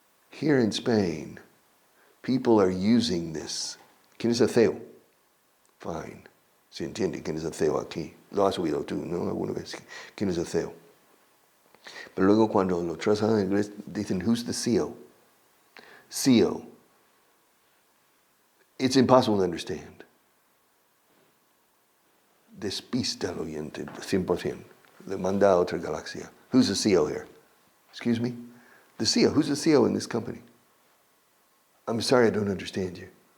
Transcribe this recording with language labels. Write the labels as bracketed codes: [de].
[en] Here in Spain, people are using this. [es] ¿Quién es el CEO? Fine. Se entiende quién es el CEO aquí. Lo has oído tú, ¿no? Alguna vez. ¿Quién es el CEO? Pero luego cuando lo traducen en inglés, dicen, [en] who's the CEO? CEO. It's impossible to understand. [es] Despista al oyente, 100%. Le manda a otra galaxia. [en] Who's the CEO here? Excuse me? The CEO. Who's the CEO in this company? I'm sorry, I don't understand you.